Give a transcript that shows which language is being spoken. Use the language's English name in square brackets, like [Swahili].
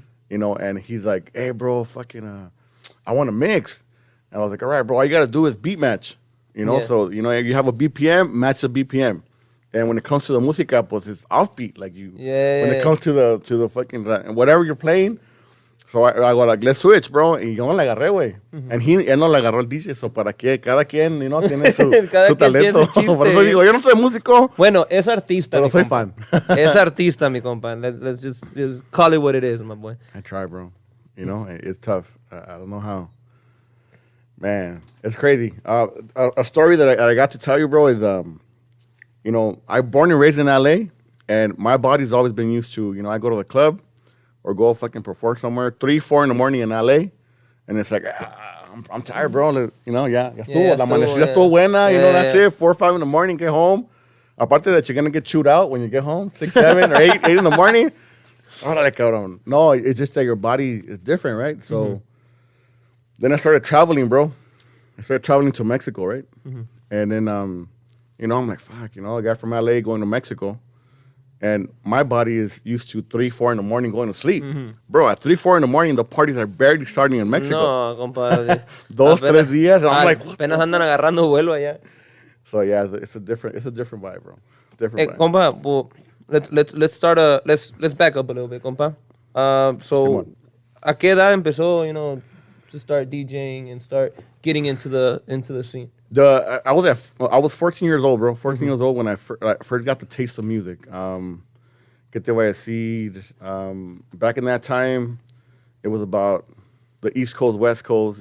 [English] You know, and he's like, hey, bro, fucking, I want to mix. And I was like, all right, bro, all you got to do is beat match. You know, so, you know, you have a BPM, match the BPM. And when it comes to the música, pues it's offbeat. Like when it comes to the fucking, whatever you're playing. So I go like, let's switch, bro. [Spanish] Y yo no le agarré, güey. And él no le agarró el DJ. So para que cada quien, you know, tiene su talento. Por eso digo, yo no soy músico. Bueno, es artista, pero soy fan. Es artista, mi compa. [English] Let's just call it what it is, my boy. I try, bro. You know, it's tough. I don't know how. Man, it's crazy. A story that I got to tell you, bro, is, you know, I'm born and raised in L.A., and my body's always been used to, you know, I go to the club or go fucking perform somewhere, 3, 4 in the morning in L.A., and it's like, I'm tired, bro. You know, [Spanish] ya estuvo. La amanecida estuvo buena. [English] You know, that's it. 4 or 5 in the morning, get home. Aparte that you're going to get chewed out when you get home, 6, 7, or 8 in the morning. [Spanish] Órale, cabrón. [English] No, it's just that your body is different, right? So then I started traveling, bro. I started traveling to Mexico, right? And then, you know, I'm like, fuck, you know, I got from LA going to Mexico. And my body is used to 3, 4 in the morning going to sleep. Bro, at 3, 4 in the morning, the parties are barely starting in Mexico. [Spanish] No, compadre. [English] 2, 3 días. And I'm like, what? [Spanish] Apenas andan agarrando vuelo allá. [English] So, yeah, it's a different vibe, bro. Different vibe. Compa, well, let's back up a little bit, compa. So, [Spanish] ¿a qué edad empezó, [English] you know, to start DJing and start getting into the scene? I was 14 years old, bro. 14 years old when I first got the taste of music. Get the way I see. Back in that time, it was about the East Coast, West Coast.